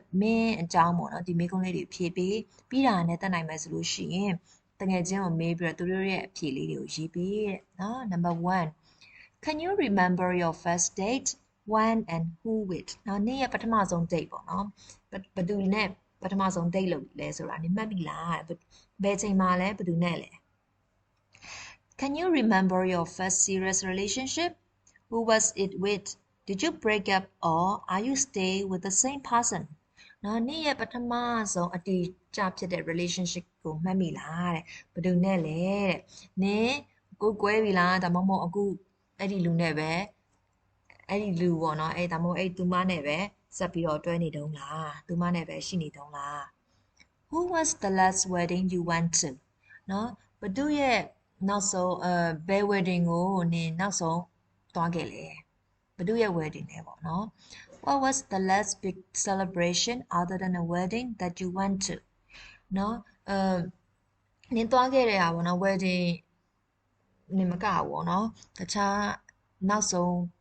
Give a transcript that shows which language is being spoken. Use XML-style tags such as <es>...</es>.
<my>င်းအကြောင်းပေါ့เนาะဒီမိကုန်းလေးတွေဖြည့်ပေးပြီးတာနဲ့တက်နိုင်မယ်ဆိုလို့ရှိရင်တကယ်ချင်းကိုမေးပြီးတော့သူတို့ရဲ့အဖြေလေးတွေကိုရေးပေးတဲ့เนาะ</my> <en>number 1 can you remember your first date when and who with</en> <my>เนาะနေ့ရဲ့ပထမဆုံး date ပေါ့เนาะဘယ်သူနဲ့ပထမဆုံး date လုပ်လဲဆိုတာနေမှတ်ပြီလားဘယ်ချိန်မှာလဲဘယ်သူနဲ့လဲ</my> <en>Can you remember your first serious relationship? Who was it with? Did you break up or are you stay with the same person?</en> <my>နော်နေ့ရဲ့ပထမဆုံးအတီးကျဖြစ်တဲ့ relationship ကိုမှတ်မိလားတဲ့ဘယ်သူနဲ့လဲတဲ့နင်းကိုကွဲပြီလားဒါမှမဟုတ်အခုအဲ့ဒီလူနဲ့ပဲ အဲ့ဒီလူပေါ့နော်အဲ့ဒါမှမဟုတ်အဲ့သူမနဲ့ပဲဆက်ပြီးတော့တွဲနေတုံးလားသူမနဲ့ပဲရှိနေတုံးလား</my> <en>Who was the last wedding you went to</en> <my>နော်ဘသူရဲ့နောက်ဆုံးဘယ် wedding ကိုနင်နောက်ဆုံးသွားခဲ့လဲဘသူရဲ့ wedding လဲပေါ့နော်</my> <en>What was the last big celebration other than a wedding that you went to</en> <my>နော်နင်သွားခဲ့တဲ့ဟာပေါ့နော် wedding နင်မကဘူးပေါ့နော်တခြားနောက်ဆုံး</my>